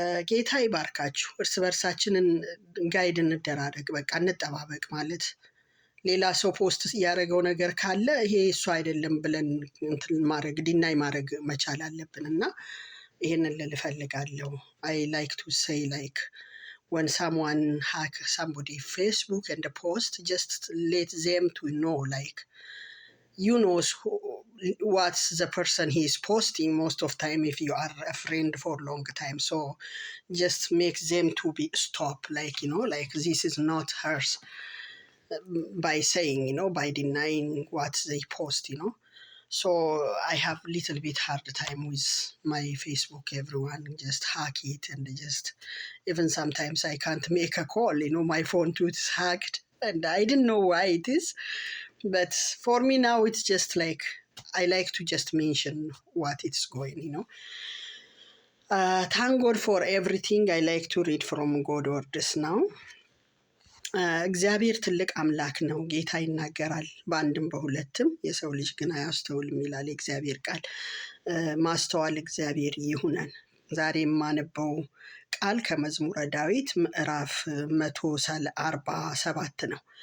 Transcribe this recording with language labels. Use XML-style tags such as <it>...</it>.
<am>ጌታ ይባርካችሁ። እርስ በርሳችንን ጋይድ እንደራረግ፣ በቃ እንጠባበቅ። ማለት ሌላ ሰው ፖስት ያደረገው ነገር ካለ ይሄ እሱ አይደለም ብለን ማድረግ ዲናይ ማድረግ መቻል አለብን እና ይሄንን ልል እፈልጋለሁ።</am> <en>አይ ላይክ ቱ ሴይ ላይክ when someone hack somebody Facebook and post, just let them to know, like, you know what's the person he is posting most of time if you are a friend for long time. So just make them to be stop, like, you know, like this is not hers, by saying, you know, by denying what they post, you know. So I have little bit hard time with my Facebook. Everyone just hack it, and just even sometimes I can't make a call, you know, my phone too is hacked and I didn't know why it is. But for me now it's just like I like to just mention what it's going, you know. Thank God for everything. I like to read from God words now.</en> <am>እግዚአብሔር ትልቅ አምላክ ነው። ጌታ ይናገራል በአንድም በሁለትም፣ የሰው ልጅ ግን አያስተውልም ይላል የእግዚአብሔር ቃል። ማስተዋል እግዚአብሔር ይሁነን። ዛሬ የማነበው ቃል ከመዝሙረ ዳዊት ምዕራፍ 147 ነው።</am>